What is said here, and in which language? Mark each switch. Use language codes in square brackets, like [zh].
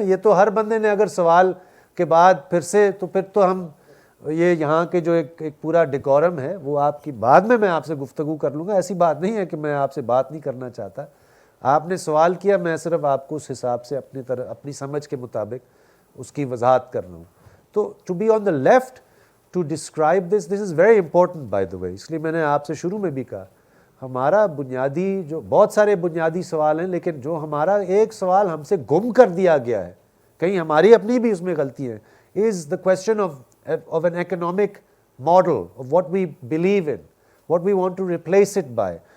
[ur] یہ تو ہر بندے نے اگر سوال کے بعد پھر تو ہم یہ یہاں کے جو ایک پورا ڈیکورم ہے وہ آپ کی بعد میں آپ سے گفتگو کر لوں گا. ایسی بات نہیں ہے کہ میں آپ سے بات نہیں کرنا چاہتا. آپ نے سوال کیا, میں صرف آپ کو اس حساب سے اپنی سمجھ کے مطابق اس کی وضاحت کر رہا ہوں. [en] تو to be on the left to describe this is very important by the way. [ur] اس لیے میں نے آپ سے شروع میں بھی کہا ہمارا بنیادی جو بہت سارے بنیادی سوال ہیں, لیکن جو ہمارا ایک سوال ہم سے گم کر دیا گیا ہے, کہیں ہماری اپنی بھی اس میں غلطی ہے, [en] Is the question of an economic model of what we believe in, what we want to replace it by.